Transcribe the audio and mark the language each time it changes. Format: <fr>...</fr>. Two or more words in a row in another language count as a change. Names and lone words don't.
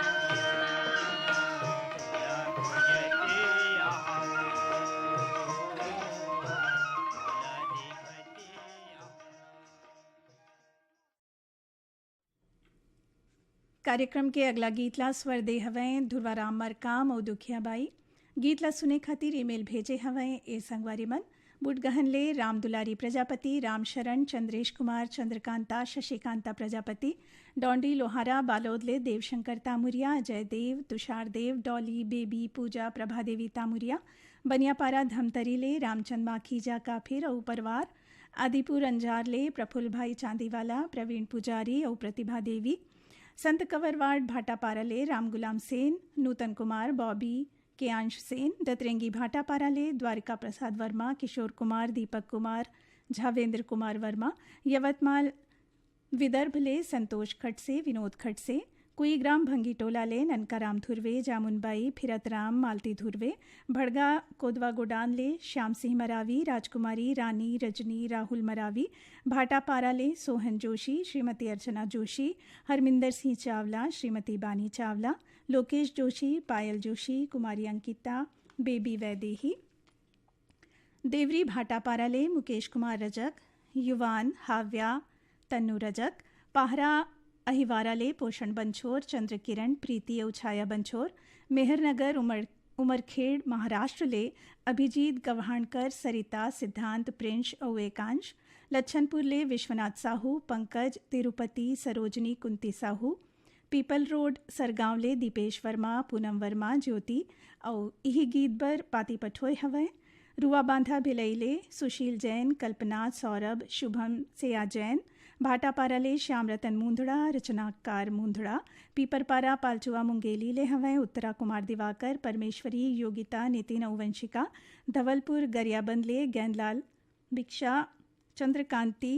<hne>कार्यक्रम के अगला गीतला स्वर दे हवें ध्रुवाराम मरकाम और दुखियाबाई गीतला सुने खातिर ईमेल भेजे हवें ए संगवारी मन बुटगहनले राम दुलारी प्रजापति राम शरण चंद्रेश कुमार चंद्रकांता शशिकांता प्रजापति डोंडी लोहारा बालोदले देवशंकर तामुरिया जयदेव तुषार देव डॉली बेबी पूजा प्रभादेवी तामुरिया बनियापारा धमतरीले रामचंद माखीजा काफिर और परिवार आदिपुर अंजारले प्रफुल्ल भाई चांदीवाला प्रवीण पुजारी और प्रतिभा देवी संत कंवरवाड़ भाटापाराले राम गुलाम सेन नूतन कुमार बॉबी केयांश सेन दतरेंगी भाटापाराले द्वारिका प्रसाद वर्मा किशोर कुमार दीपक कुमार झावेंद्र कुमार वर्मा यवतमाल विदर्भले संतोष खटसे विनोद खटसे कुईग्राम भंगीटोलाले ननकाराम धुर्वे जामुनबाई फिरतराम मालती धुर्वे भड़गा कोदवा गोडानले श्याम सिंह मरावी राजकुमारी रानी रजनी राहुल मरावी भाटापाराले सोहन जोशी श्रीमती अर्चना जोशी हरमिंदर सिंह चावला श्रीमती बानी चावला लोकेश जोशी पायल जोशी कुमारी अंकिता बेबी वैदेही देवरी भाटापाराले मुकेश कुमार रजक युवान हाव्या तन्नू रजक पाहरा अहिवाराले पोषण बंछोर चंद्र किरण प्रीति और छाया बंछोर मेहरनगर उमरखेड़ महाराष्ट्र ले अभिजीत गव्हाणकर सरिता सिद्धांत प्रिंश और एकांश लच्छनपुर ले विश्वनाथ साहू पंकज तिरुपति सरोजनी कुंती साहू पीपल रोड सरगांव ले दीपेश वर्मा पूनम वर्मा ज्योति और यही गीत बर पाती पठोय हवै रुआ बांधा भिलईले सुशील जैन कल्पना सौरभ शुभम सेया जैन भाटापाराले श्याम रतन मूंधड़ा रचनाकार मूंधड़ा पीपरपारा पालचुआ मुंगेली ले हवें उत्तरा कुमार दिवाकर परमेश्वरी योगिता नितिन औवंशिका धवलपुर गरियाबंद ले गैंदलाल भिक्षा चंद्रकांति</hne>